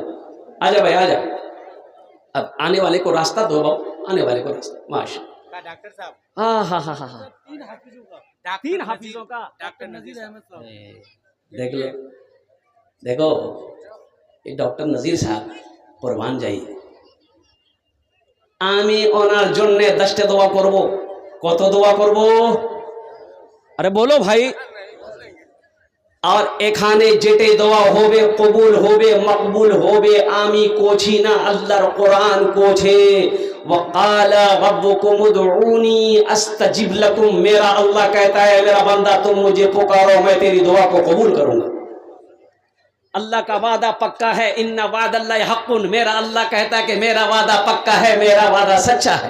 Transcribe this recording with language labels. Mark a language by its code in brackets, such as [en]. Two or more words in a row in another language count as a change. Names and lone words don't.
[ur] آجا بھائی آجا، اب آنے والے کو راستہ دو باؤ، آنے والے کو راستہ ماشاء ڈاکٹر صاحب ہاں تین حافظوں کا ڈاکٹر نذیر احمد صاحب دیکھ لو، دیکھو یہ ڈاکٹر نذیر صاحب قربان جائیے [bn] আমি ওনার জন্য 10টা দোয়া করব। কত দোয়া করব? আরে বলো ভাই। আর এখানে যেটাই দোয়া হবে কবুল হবে মকবুল হবে, আমি কোছি না, আল্লাহর কোরআন কোছে [ar] وقال ربكم ادعوني استجب لكم، [ur] میرا اللہ کہتا ہے میرا بندہ تم مجھے پکارو میں تیری دعا کو قبول کروں گا۔ اللہ کا وعدہ پکا ہے، [ar] ان وعد اللہ حق، [ur] میرا اللہ کہتا ہے کہ میرا وعدہ پکا ہے، میرا وعدہ سچا ہے۔